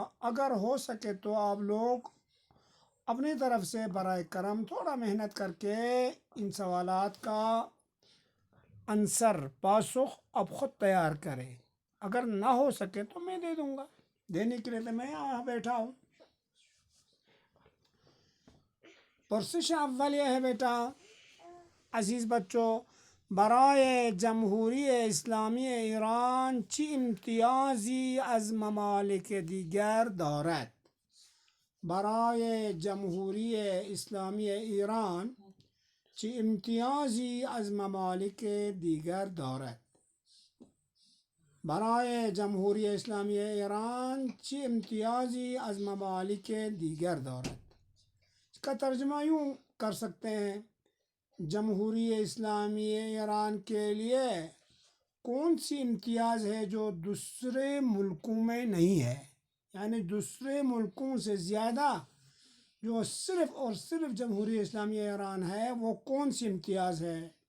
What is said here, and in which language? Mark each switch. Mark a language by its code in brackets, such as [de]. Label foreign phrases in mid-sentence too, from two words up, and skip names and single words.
[ur] اگر ہو سکے تو آپ لوگ اپنی طرف سے برائے کرم تھوڑا محنت کر کے ان سوالات کا پاسخ اب خود تیار کریں۔ اگر نہ ہو سکے تو میں دے دوں گا، دینے کے لیے تو میں یہاں بیٹھا ہوں۔ [fa] پرسش اول [ur] یہ ہے بیٹا، عزیز بچوں، [fa] برای جمهوری اسلامی ایران چه امتیازی از ممالک دیگر دارد؟ برای جمهوری اسلامی ایران چه امتیازی از ممالک دیگر دارد؟ برای جمهوری اسلامی ایران چه امتیازی از ممالک دیگر دارد؟ [ur] اس کا ترجمہ یوں کر سکتے ہیں، جمہوری اسلامی ایران کے لیے کون سی امتیاز ہے جو دوسرے ملکوں میں نہیں ہے، یعنی دوسرے ملکوں سے زیادہ جو صرف اور صرف جمہوری اسلامی ایران ہے وہ کون سی امتیاز ہے؟